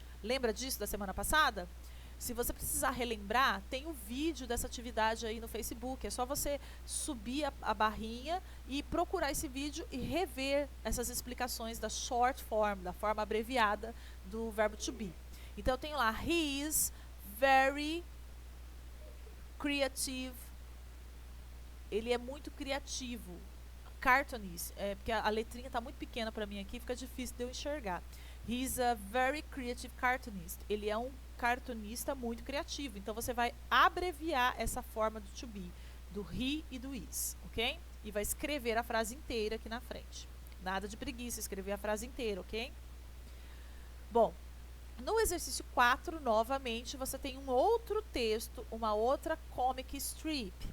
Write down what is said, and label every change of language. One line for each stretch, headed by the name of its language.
Portuguese: Lembra disso da semana passada? Se você precisar relembrar, tem o vídeo dessa atividade aí no Facebook. É só você subir a barrinha e procurar esse vídeo e rever essas explicações da short form, da forma abreviada do verbo to be. Então eu tenho lá,
English: he is very creative.
Portuguese: Ele é muito criativo. Cartoonist, porque a letrinha está muito pequena para mim aqui, fica difícil de eu enxergar.
English: He is a very creative cartoonist.
Portuguese: Ele é um cartunista muito criativo. Então você vai abreviar essa forma do to be, do he e do is, ok? E vai escrever a frase inteira aqui na frente. Nada de preguiça, escrever a frase inteira, ok? Bom, No exercício 4, novamente, você tem um outro texto, uma outra comic strip.